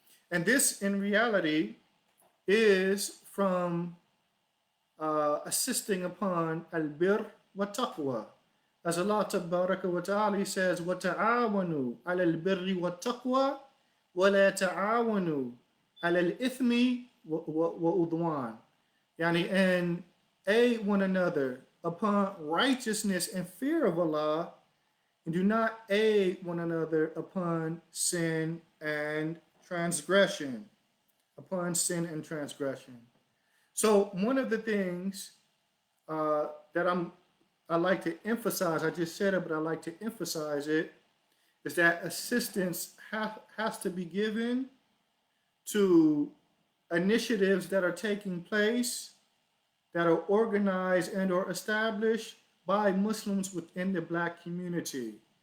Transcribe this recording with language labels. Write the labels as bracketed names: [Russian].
[English] And this in reality is from assisting upon al-bir wa taqwa. As Allah Tabaraka wa Ta'ala says, [Arabic] وَتَعَاوَنُوا عَلَى الْبِرِّ وَالتَّقْوَى ولا تعاونوا على الإثم وعدوان. [English] Yani, and aid one another upon righteousness and fear of Allah, and do not aid one another upon sin and transgression. Upon sin and transgression. So one of the things that I like to emphasize, I just said it, but I like to emphasize it, is that assistance has to be given to initiatives that are taking place, that are organized and or established by Muslims within the black community.